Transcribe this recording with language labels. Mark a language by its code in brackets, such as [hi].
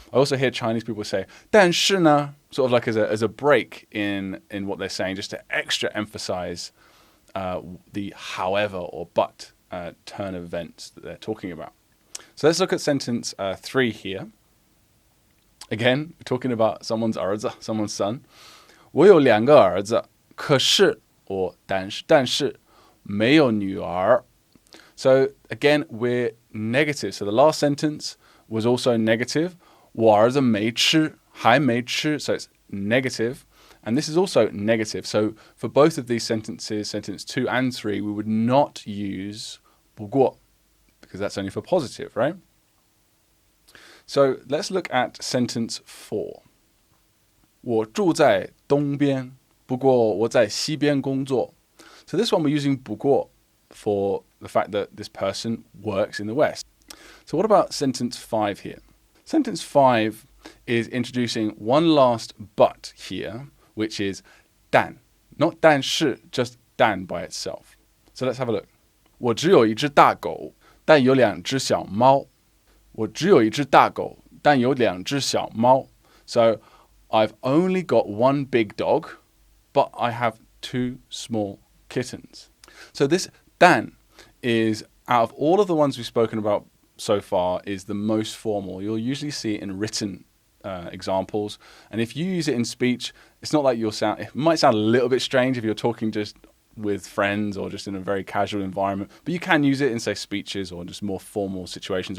[en] I also hear Chinese people say 但是呢, sort of like as a break in what they're saying, just to extra emphasize the however or but turn of events that they're talking about. So let's look at sentence 3 here. Again, we're talking about someone's兒子, someone's son. [zh] 我有2个兒子, 可是 or 但是没有女儿. [en] So again, we're negative. So the last sentence was also negative. [zh] 我儿子没吃, 还没吃, [en] so it's negative. And this is also negative. So for both of these sentences, sentence 2 and 3, we would not use 不过, because that's only for positive, right? So let's look at sentence 4. [zh] 我住在东边, 不过我在西边工作. [en] So this one we're using 不过 for the fact that this person works in the West. So what about sentence 5 here? Sentence 5 is introducing one last but here, which is 但, not 但是, just 但 by itself. So let's have a look. [zh] 我只有一只大狗, 但有2只小猫. 我只有一只大狗, 但有2只小猫. [en] So I've only got one big dog, but I have 2 small kittens. So this 但 is, out of all of the ones we've spoken about so far, is the most formal. You'll usually see it in written examples. And if you use it in speech, it's not like it might sound a little bit strange if you're talking just with friends or just in a very casual environment, but you can use it in, say, speeches or just more formal situations.